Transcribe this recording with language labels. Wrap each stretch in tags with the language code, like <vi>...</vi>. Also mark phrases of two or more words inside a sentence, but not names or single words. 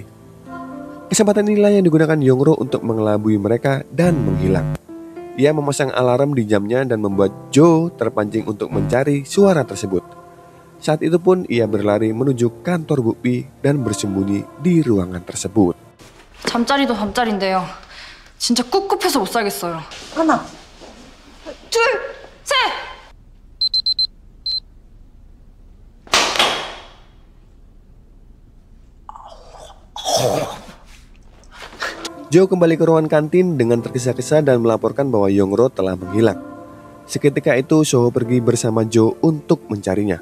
<id>Kesempatan inilah yang digunakan Yongro untuk mengelabui mereka dan menghilang. Ia memasang alarm di jamnya dan membuat Jo terpancing untuk mencari suara tersebut. Saat itu pun ia berlari menuju kantor Bukpi dan bersembunyi di ruangan tersebut.</id> <ko>잠자리도 잠자리인데요. 진짜 꿉꿉해서 못 살겠어요. 하나, 둘, 셋!</ko> <id>Jo kembali ke ruangan kantin dengan tergesa-gesa dan melaporkan bahwa Yongro telah menghilang. Seketika itu Soho pergi bersama Jo untuk mencarinya.</id>